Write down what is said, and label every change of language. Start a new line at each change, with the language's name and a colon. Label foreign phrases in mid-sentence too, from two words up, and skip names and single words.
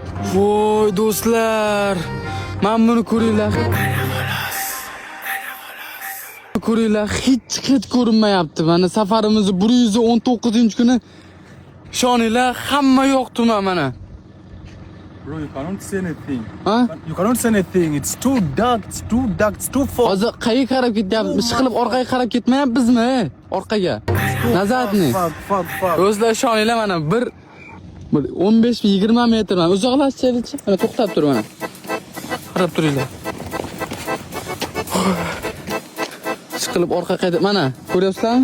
Uzbek: Voy do'stlar, men buni ko'ringlar. Ko'ringlar, hech ko'rinmayapti. Mana safarimiz 119-kuni. Ishoninglar, hamma yo'q tuman mana.
English: Bro, you cannot see anything.
Uzbek: Ha?
English: You cannot see anything. It's too dark. It's too dark. It's too fog.
Uzbek: Hozir qayerga qarab ketyapmiz? Ishqilib orqaga qarab ketmayapmizmi? Orqaga. Nazarni. Fuck. Do'stlar, ishoninglar mana bir 15-20 metr mana uzoqlashaylik. Mana to'xtab tur mana. Qarab turinglar. Ishqilib orqa qayda mana ko'ryapsizlarmi?